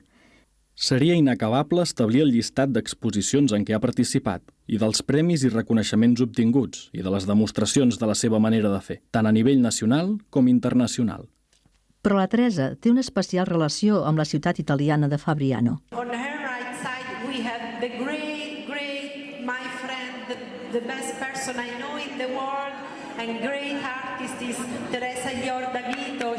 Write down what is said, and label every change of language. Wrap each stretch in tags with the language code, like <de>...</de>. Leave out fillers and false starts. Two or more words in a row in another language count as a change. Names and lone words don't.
<ca>Seria inacabable establir el llistat d'exposicions en què ha participat i dels premis i reconeixements obtinguts i de les demostracions de la seva manera de fer, tant a nivell nacional com internacional. Però la Teresa té una especial relació amb la ciutat italiana de Fabriano.</ca> <en>On her right side we have the great, my friend, the best person I know in the world and great artist is Teresa Llordavito.</en>